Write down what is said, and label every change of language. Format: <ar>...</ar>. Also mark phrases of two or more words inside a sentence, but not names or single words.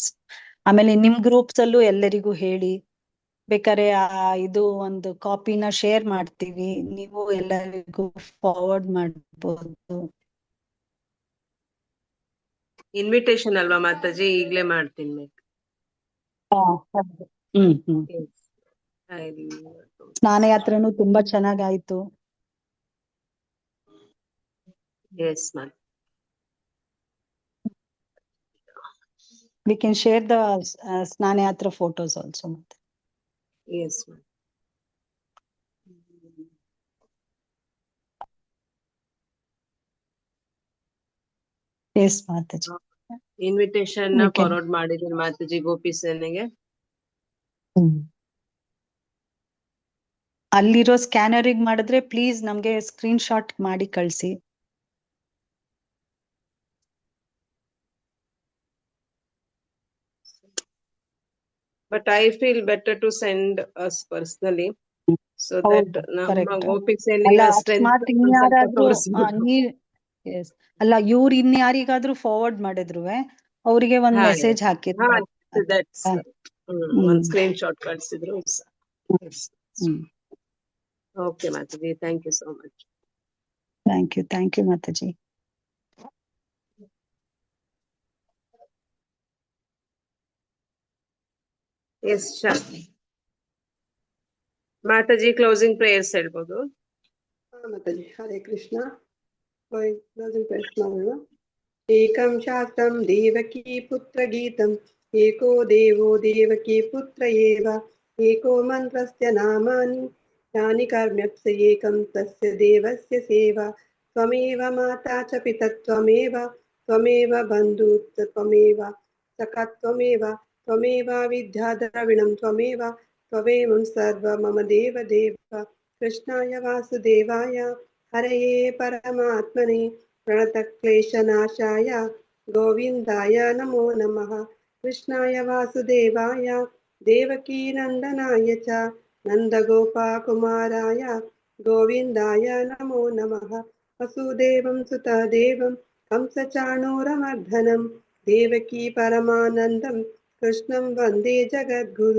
<kn>ಆಮೇಲೆ ನಿಮ್ ಗ್ರೂಪ್ಸ್ ಅಲ್ಲೂ ಎಲ್ಲರಿಗೂ ಹೇಳಿ, ಬೇಕಾದ್ರೆ ಇದು ಒಂದು ಕಾಪಿನ ಶೇರ್ ಮಾಡ್ತೀವಿ, ನೀವು ಎಲ್ಲರಿಗೂ ಫಾರ್ವರ್ಡ್ ಮಾಡ್ಬೋದು. ಇನ್ವಿಟೇಷನ್ ಅಲ್ವಾ ಮಾತಾಜಿ, ಈಗ್ಲೇ ಮಾಡ್ತೀನಿ. ಸ್ನಾನಯಾತ್ರೆನೂ ತುಂಬಾ ಚೆನ್ನಾಗಾಯ್ತು.</kn> <en>Yes, ma'am. We can share the Snanayatra photos also. Yes, ma'am. Yes, Mataji.</en> <kn>Invitation ಫಾರ್ವರ್ಡ್ ಮಾಡಿದ್ದೀನಿ ಮಾತಾಜಿ ಗೋಪಿ ಸೇನೆಗೆ. ಅಲ್ಲಿರೋ ಸ್ಕ್ಯಾನರಿಗೆ ಮಾಡಿದ್ರೆ ಪ್ಲೀಸ್ ನಮ್ಗೆ</kn> <en>screen shot</en> <kn>ಮಾಡಿ ಕಳಿಸಿ.</kn> <en>But I feel better to send us personally, so that</en> <kn>ನಮ್ಮ ಗೋಪಿ ಸೇನೆಯ ಸ್ಟ್ರೆಂತ್ ಅಲ್ಲ, ಇವ್ರು ಇನ್ಯಾರಿಗಾದ್ರೂ ಫಾರ್ವರ್ಡ್ ಮಾಡಿದ್ರು ಅವರಿಗೆ ಒಂದ್ ಮೆಸೇಜ್ ಹಾಕಿದ್ರು, ಒಂದ್</kn> <en>screen shot</en> <kn>ಕಳಿಸಿದ್ರು.</kn> <en>Okay, Mataji, thank you so much. Thank you, Mataji. Yes, sure. Mataji, closing prayers ಹೇಳ್ಬೋದು.</en> <kn>ಮಾತಾಜಿ ಹರೇ ಕೃಷ್ಣ.</kn> <en>closing prayers</en> <kn>ಮಾಡೋಣ.</kn> <sa>ಏಕಂ ಶಾಸ್ತ್ರಂ ದೇವಕೀ ಪುತ್ರ ಗೀತಂ, ಏಕೋ ದೇವೋ ದೇವಕೀ ಪುತ್ರ ಏವ, ಏಕೋ ಮಂತ್ರಸ್ಯ ನಾಮಾನಿ ಯಾನಿ ಕರ್ಮ್ಯಪ್ಸ ಏಕಂ ತಸ್ಯ ದೇವಸ್ಯ ಸೇವಾ. ತ್ವಮೇವ ಮಾತಾ ಚ ಪಿತತ್ವಮೇವ, ತ್ವಮೇವ ಬಂಧುಶ್ಚ ತ್ವಮೇವ ಸಖಾ ತ್ವಮೇವ, ತ್ವಮೇವ ವಿದ್ಯಾ ದ್ರವಿಣಂ ತ್ವಮೇವ, ತ್ವಮೇವಂ ಸರ್ವ ಮಮ ದೇವ ದೇವ. ಕೃಷ್ಣಾಯ ವಾಸುದೇವಾಯ ಹರಯೇ ಪರಮಾತ್ಮನೇ ಪ್ರಣತಕ್ಲೇಶನಾಶಾಯ ಗೋವಿಂದಾಯ ನಮೋ ನಮಃ. ಕೃಷ್ಣಾಯ ವಾಸುದೇವಾಯ ದೇವಕೀನಂದನಾಯ ಚ ನಂದಗೋಪಕುಮಾರಾಯ ಗೋವಿಂದಾಯ ನಮೋ ನಮಃ. ವಸುದೇವಂ ಸುತದೇವಂ ಕಂಸಚಾಣೂರಮರ್ದನಂ ದೇವಕೀ ಪರಮಾನಂದಂ ಕೃಷ್ಣಂ ವಂದೇ ಜಗದ್ಗುರು.</sa>